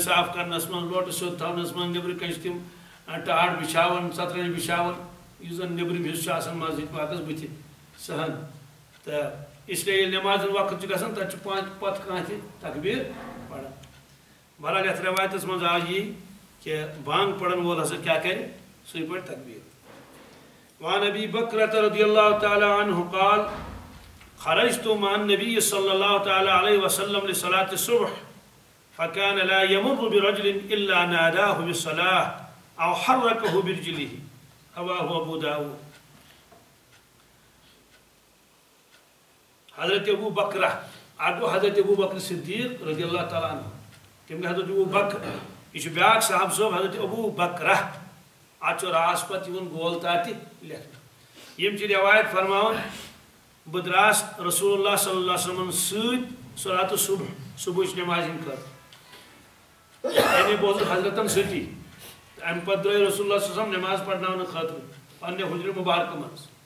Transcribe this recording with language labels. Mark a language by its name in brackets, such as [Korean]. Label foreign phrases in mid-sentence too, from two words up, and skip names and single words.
[Kashmiri] صاف کرنس منٛز لوٹہٕ سیوٚد تھاونس منٛز نیٚبرٕ کَنۍ چھِ تِم ٹاٹھ بِچھاوان ژترٲنٛجۍ بِچھاوان یُس زن نیٚبرِم حِصہٕ چھُ آسان مسجد پاکس بٕتھِ سہن تہٕ اسلیے ییٚلہِ نٮ۪مازِ ہُنٛد وقت چھُ گژھان تتہِ چھُ پتہٕ کانٛہہ تہِ تکبیٖر پران بہرحال یتھ رٮ۪وایتس منٛز آو یی کہ بانگ پرن وول ہسا کیٛاہ کرِ سُے پرِ تکبیٖر [Arabic] وعن ابی بکرۃ رضی اللہ تعالی عنہ قال خرجت مع النبي صلى الله تعالى عليه وسلم لصلاة الصبح فكان لا يمر برجل إلا ناداه بالصلاة أو حركه برجله رواه أبو داود [Kashmiri] حضرت ابو بکرہ اگو حضرت ابو بکر صدیق [Arabic] رضی اللہ تعالیٰ عنہ [Kashmiri] تم حضرت ابو بکر یہ بیاکھ صاحب صٲب حضرت ابو بکرہ اتھ راس پتہ گول تاتہِ لیکھنہٕ یم روایت فرماون بہٕ دراس [Arabic] رسول اللہ صلی اللہ علیہ وسلم [Kashmiri] سۭتۍ [Arabic] صلاۃ الصبح [Kashmiri] صبحٕچ نٮ۪مازِ ہٕنٛدِ خٲطرٕ یعنی بہٕ اوسُس حضرتن سۭتی امہِ پتہٕ درٛاے [Arabic] رسول اللہ صلی اللہ علیہ وسلم [Kashmiri] نٮ۪ماز پرناونہٕ خٲطرٕ پننہِ حجرِ مبارکہ منٛز